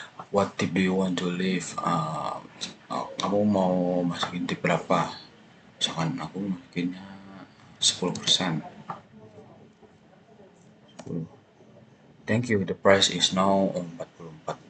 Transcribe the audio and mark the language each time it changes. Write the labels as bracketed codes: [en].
[en] What tip do you want to leave? [id] Kamu mau masukin tip berapa? Misalkan aku masukinnya 10%. 10. [en] Thank you, the price is now 44.